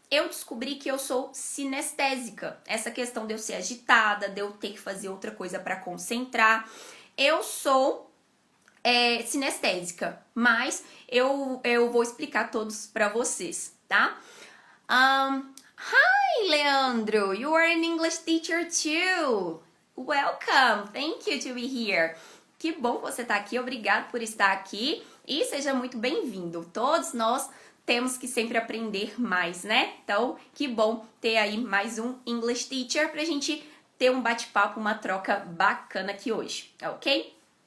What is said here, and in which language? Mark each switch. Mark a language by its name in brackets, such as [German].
[Portuguese] Eu descobri que eu sou sinestésica. Essa questão de eu ser agitada, de eu ter que fazer outra coisa para concentrar. Eu sou sinestésica, mas eu vou explicar todos para vocês, tá? [English] Hi, Leandro. You are an English teacher too. Welcome. Thank you to be here. [Portuguese] Que bom que você está aqui. Obrigado por estar aqui e seja muito bem-vindo. Todos nós temos que sempre aprender mais, né? Então, que bom ter aí mais um [English] English Teacher [Portuguese] pra gente ter um bate-papo, uma troca bacana aqui hoje, ok?